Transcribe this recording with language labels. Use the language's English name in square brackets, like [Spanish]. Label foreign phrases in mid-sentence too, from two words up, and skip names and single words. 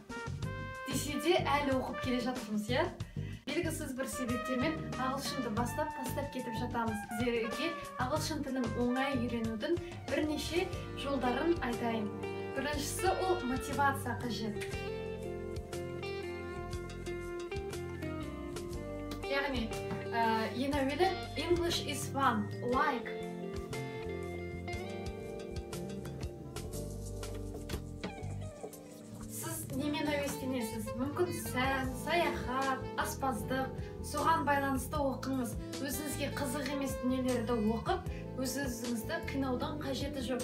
[Kazakh] Десе де әлі оқып келе жатырмыз, иә? Белгісіз бір себептермен ағылшынды тастап кетіп жатамыз. Сіздерге ағылшын тілін оңай үйренудің бірнеше жолдарын айтайын. Біріншісі ол мотивация қажет. Яғни, ең әуелі [English] English is fun, like. [Kazakh] Немен әуестенесіз? Мүмкін сән, саяхат, аспаздық, соған байланысты оқыңыз. Өзіңізге қызық емес дүниелерді оқып, өзіңізді қинаудың қажеті жоқ.